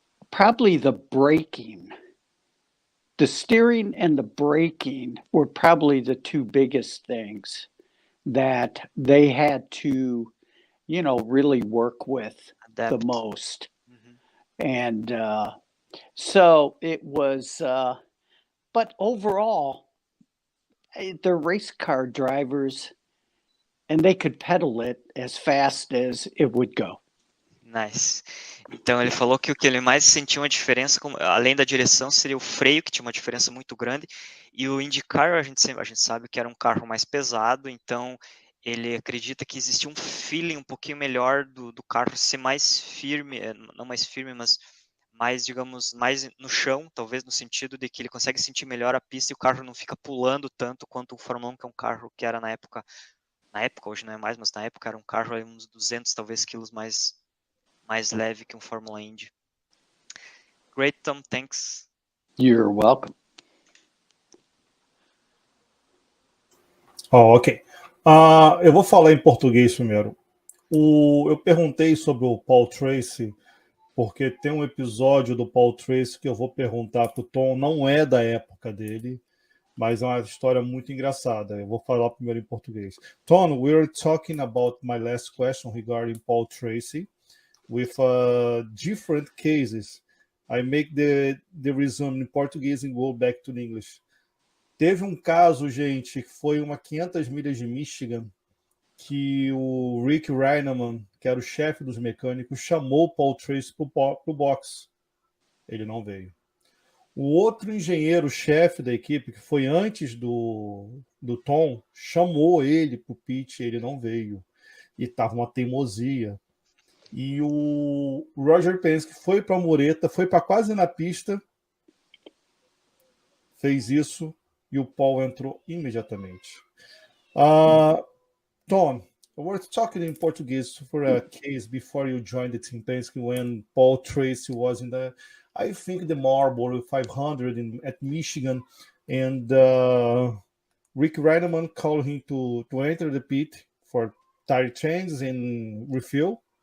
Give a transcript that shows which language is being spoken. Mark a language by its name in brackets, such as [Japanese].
[English] Probably the braking. The steering and the braking were probably the two biggest things that they had to, really work with the most. And so it was, but overall, they're race car drivers, and they could pedal it as fast as it would go. Nice. [Portuguese] Então ele falou que o que ele mais sentiu uma diferença, além da direção, seria o freio, que tinha uma diferença muito grande, e o IndyCar a gente sabe que era um carro mais pesado, então ele acredita que existia um feeling um pouquinho melhor do carro ser mais firme, não mais firme, mas mais, digamos, mais no chão, talvez no sentido de que ele consegue sentir melhor a pista e o carro não fica pulando tanto quanto o Fórmula 1, que é um carro que era na época, hoje não é mais, mas na época era um carro aí, uns 200, talvez, quilos mais leve que um Fórmula Indy. [English] Great, Tom, thanks. You're welcome. Ok. [Portuguese] Eu vou falar em português primeiro. Eu perguntei sobre o Paul Tracy, porque tem um episódio do Paul Tracy que eu vou perguntar para o Tom, não é da época dele, mas é uma história muito engraçada. Eu vou falar primeiro em português. [English] Tom, we were talking about my last question regarding Paul Tracy with different cases. I make the resume in Portuguese and go back to the English. [Portuguese] Teve um caso, gente, que foi uma 500 milhas de Michigan, que o Rick Reineman, que era o chefe dos mecânicos, chamou o Paul Tracy para o box. Ele não veio. O outro engenheiro-chefe da equipe, que foi antes do Tom, chamou ele para o pit, ele não veio. E estava uma teimosia. E o Roger Penske foi para a mureta, foi para quase na pista, fez isso, e o Paul entrou imediatamente. [English] Tom, we're talking in Portuguese for a case before you joined the Team Penske when Paul Tracy was in I think the Marlboro 500 at Michigan, and Rick Reineman called him to enter the pit for tire changes and refuel.